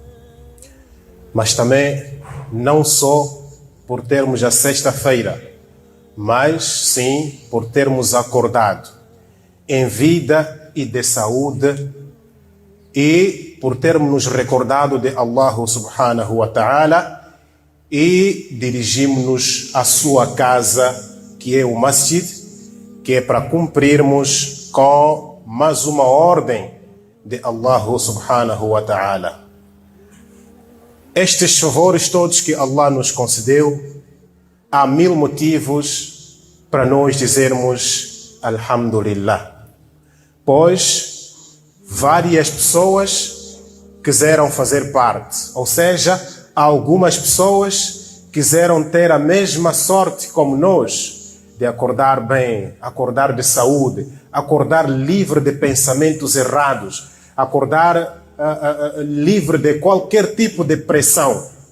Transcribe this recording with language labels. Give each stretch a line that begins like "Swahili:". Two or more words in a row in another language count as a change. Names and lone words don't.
Portuguese: Mas também não só por termos a sexta-feira, mas sim por termos acordado em vida e de saúde, e por termos nos recordado de Allah
Arabic: سبحانه وتعالى
Portuguese: e dirigimos-nos à sua casa, que é o masjid, que é para cumprirmos com mais uma ordem de Allah
Arabic: سبحانه وتعالى.
Portuguese: Estes favores todos que Allah nos concedeu, há mil motivos para nós dizermos Alhamdulillah. Pois várias pessoas quiseram fazer parte, ou seja, algumas pessoas quiseram ter a mesma sorte como nós, de acordar bem, acordar de saúde, acordar livre de pensamentos errados, acordar livre de qualquer tipo de pressão.